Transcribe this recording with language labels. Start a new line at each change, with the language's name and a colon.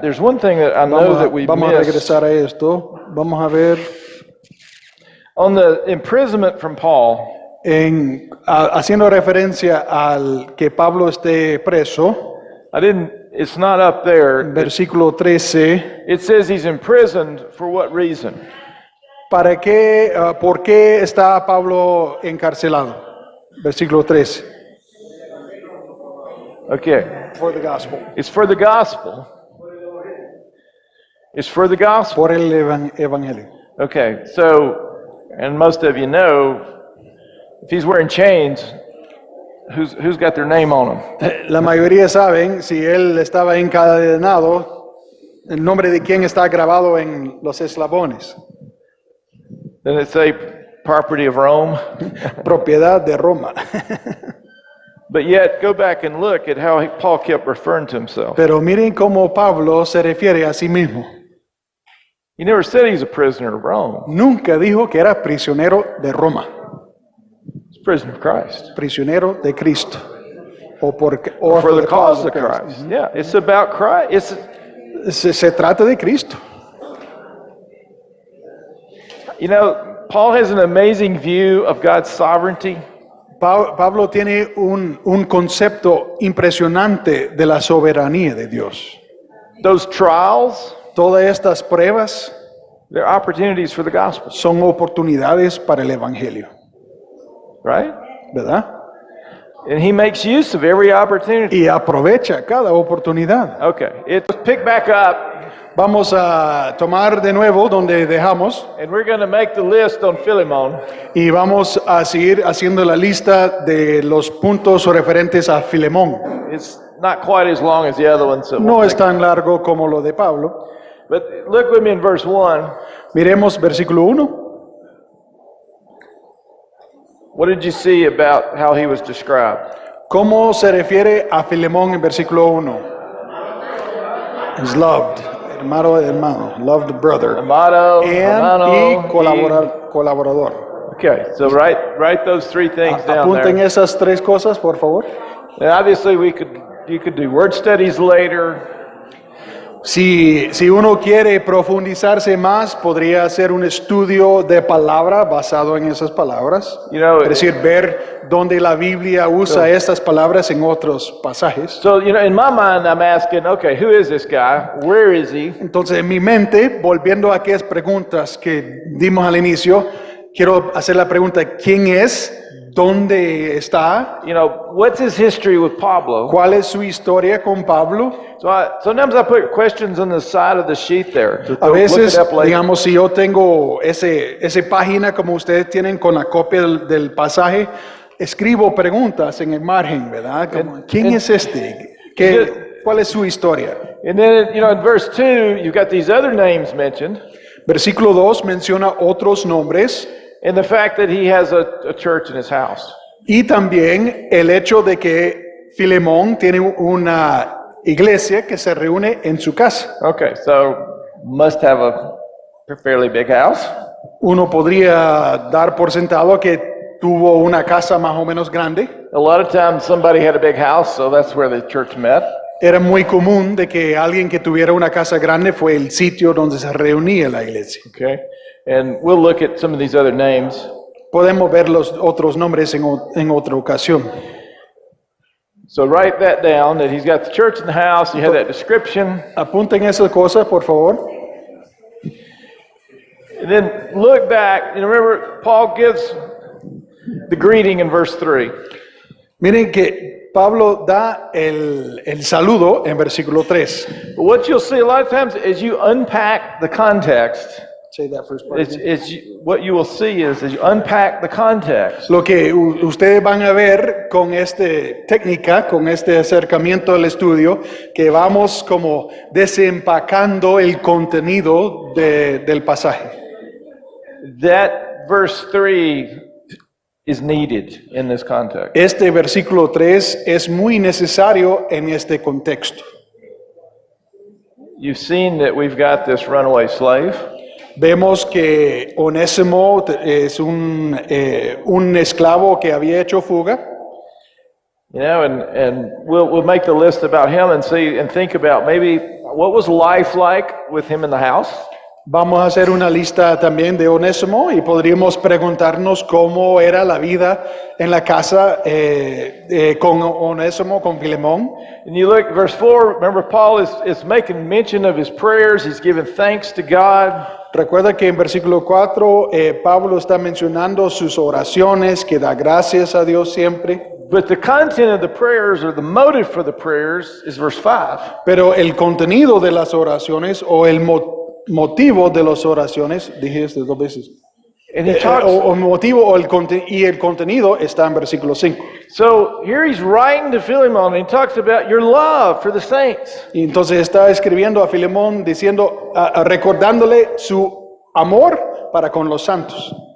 English: There's one thing that I know that we
Spanish: Vamos a
English: missed
Spanish: regresar a esto. Vamos a ver
English: on the imprisonment from Paul.
Spanish: haciendo referencia al que Pablo esté preso.
English: It's not up there.
Spanish: Versículo 13.
English: It says he's imprisoned for what reason?
Spanish: ¿Para qué, por qué está Pablo encarcelado? Versículo 13.
English: Okay. For the gospel. It's for the gospel. It's for the gospel.
Spanish: Por el evangelio.
English: Okay, so, and most of you know, if he's wearing chains, who's got their name on them?
Spanish: La mayoría saben, si él estaba encadenado, el nombre de quién está grabado en los eslabones.
English: Doesn't it say property of Rome?
Spanish: Propiedad de Roma.
English: But yet, go back and look at how Paul kept referring to himself.
Spanish: Pero miren cómo Pablo se refiere a sí mismo.
English: He never said he's a prisoner of Rome.
Spanish: Nunca dijo que era prisionero de Roma,
English: He's a prisoner of Christ.
Spanish: prisionero de Cristo. Or
English: For the cause of Christ. Yeah, it's about Christ.
Spanish: Se trata de Cristo.
English: You know, Paul has an amazing view of God's sovereignty.
Spanish: Pablo tiene un concepto impresionante de la soberanía de Dios.
English: Those trials,
Spanish: Todas estas pruebas
English: they're opportunities for the gospel,
Spanish: son oportunidades para el Evangelio,
English: right?
Spanish: ¿verdad?
English: And he makes use of every opportunity.
Spanish: Y aprovecha cada oportunidad.
English: Okay, let's pick back up,
Spanish: Vamos a tomar de nuevo donde dejamos
English: and we're going to make the list on Philemon.
Spanish: y vamos a seguir haciendo la lista de los puntos referentes a Filemón.
English: It's not quite as long as the other one, so
Spanish: No es tan largo como lo de Pablo.
English: but look with me in verse 1.
Spanish: Miremos versículo 1.
English: What did you see about how he was described?
Spanish: ¿Cómo se refiere a Filemón en versículo 1?
English: Is loved, hermano, loved brother.
Spanish: Amado, Y hermano, colaborador.
English: Okay, so write those three things down
Spanish: Apunten
English: there.
Spanish: esas tres cosas, por favor.
English: And obviously you could do word studies later.
Spanish: Si uno quiere profundizarse más, podría hacer un estudio de palabra basado en esas palabras.
English: You know,
Spanish: Es decir, ver dónde la Biblia usa estas palabras en otros pasajes.
English: so you know, in my mind I'm asking, okay, who is this guy? Where is he?
Spanish: Entonces, en mi mente, volviendo a aquellas preguntas que dimos al inicio, quiero hacer la pregunta, ¿quién es? ¿Dónde está?
English: You know, what's his history with Pablo?
Spanish: ¿Cuál es su historia con Pablo?
English: So sometimes I put questions on the side of the sheet there. To
Spanish: A
English: look
Spanish: veces,
English: it up later.
Spanish: digamos, si yo tengo esa página como ustedes tienen con la copia del pasaje, escribo preguntas en el margen, ¿verdad? Como, ¿quién es este? ¿Cuál es su historia?
English: And then, you know, in verse 2, you've got these other names mentioned,
Spanish: Versículo 2 menciona otros nombres
English: and the fact that he has a church in his house.
Spanish: y también el hecho de que Filemón tiene una iglesia que se reúne en su casa.
English: Okay, so must have a fairly big house.
Spanish: Uno podría dar por sentado que tuvo una casa más o menos grande.
English: A lot of times somebody had a big house, so that's where the church met.
Spanish: Era muy común de que alguien que tuviera una casa grande fue el sitio donde se reunía la iglesia.
English: Okay, and we'll look at some of these other names.
Spanish: Podemos ver los otros nombres en otra ocasión.
English: So write that down, that he's got the church in the house, you have that description.
Spanish: Apunten esas cosas, por favor.
English: And then look back, and remember, Paul gives the greeting in verse 3.
Spanish: Miren que Pablo da el saludo en versículo 3.
English: But what you'll see a lot of times as you unpack the context, Say that first part again. what you will see is as you unpack the context,
Spanish: Lo que ustedes van a ver con esta técnica, con este acercamiento al estudio, que vamos como desempacando el contenido del pasaje.
English: that verse 3 is needed in this context.
Spanish: Este versículo 3 es muy necesario en este contexto.
English: You've seen that we've got this runaway slave.
Spanish: Vemos que Onésimo es un esclavo que había hecho fuga.
English: You know, and we'll make the list about him and see and think about maybe what was life like with him in the house.
Spanish: Vamos a hacer una lista también de Onésimo y podríamos preguntarnos cómo era la vida en la casa con Onésimo, con Filemón.
English: And you look at verse 4, remember Paul is making mention of his prayers, he's giving thanks to God.
Spanish: Recuerda que en versículo 4 Pablo está mencionando sus oraciones, que da gracias a Dios siempre.
English: But the content of the prayers or the motive for the prayers is verse 5.
Spanish: Pero el contenido de las oraciones o el motivo de las oraciones, dije esto dos veces,
English: And he talks,
Spanish: o motivo o el contenido está en versículo 5.
English: so here he's writing to Philemon and he talks about your love for the saints.
Spanish: Y entonces está escribiendo a Filemón diciendo, recordándole su amor para con los santos.